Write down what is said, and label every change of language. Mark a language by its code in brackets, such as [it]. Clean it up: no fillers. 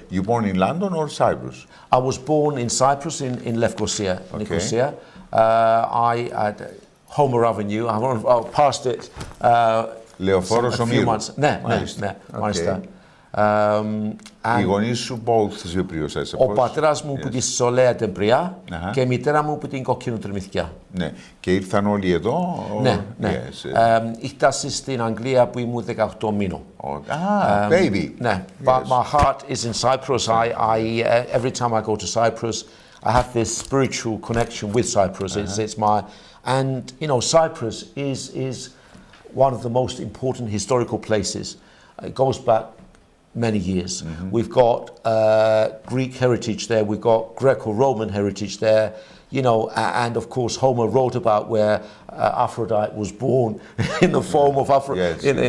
[en] You born in London or Cyprus? I was born in Cyprus, in Lefkosia, Nicosia. I had Homer Avenue. I passed it a few months. [el] Ναι, μάλιστα. Οι γονείς σου [en] both Cyprios, I suppose. [el] Ο πατέρας μου που τη Σολέα Τεμπριά και η μητέρα μου που την Κοκκίνου Τριμηθιά. Ναι. Και ήρθαν όλοι εδώ. Ναι. Ήρθα στην Αγγλία που ήμουν 18 μήνων. [en] Baby. [el] Ναι. [en] But my heart is in Cyprus. Every time I go to Cyprus, I have this spiritual connection with Cyprus. It's my, and you know, Cyprus is one of the most important historical places. It goes back many years. We've got Greek heritage there, we've got Greco-Roman heritage there, you know, and of course Homer wrote about where Aphrodite was born in the form of Aphrodite.